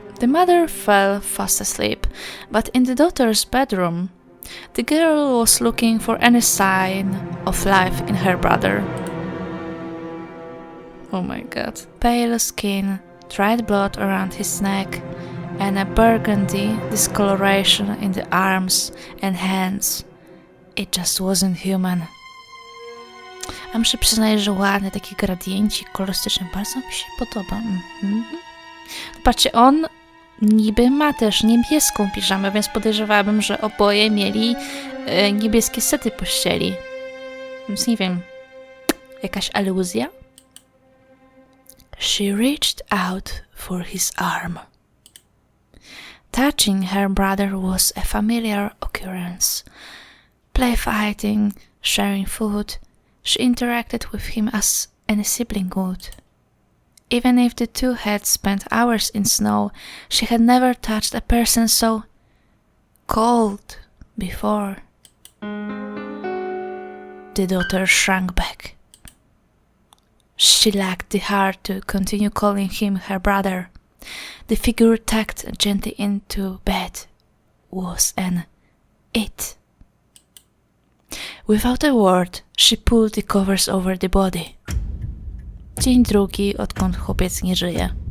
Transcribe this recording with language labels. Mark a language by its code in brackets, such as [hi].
[en] The mother fell fast asleep, but in the daughter's bedroom, the girl was looking for any sign of life in her brother. Oh my god. Pale skin, dried blood around his neck, and a burgundy discoloration in the arms and hands. It just wasn't human. [pl] A muszę przyznać, że ładny, taki gradiencik kolorystyczny, bardzo mi się podoba. Patrzcie, on niby ma też niebieską piżamę, więc podejrzewałabym, że oboje mieli niebieskie sety pościeli. Więc nie wiem, jakaś aluzja? [en] She reached out for his arm. Touching her brother was a familiar occurrence. Play fighting, sharing food, she interacted with him as any sibling would. Even if the two had spent hours in snow, she had never touched a person so cold before. The daughter shrank back. She lacked the heart to continue calling him her brother. The figure tucked gently into bed was an it. Without a word, she pulled the covers over the body. [pl] Dzień drugi, odkąd chłopiec nie żyje.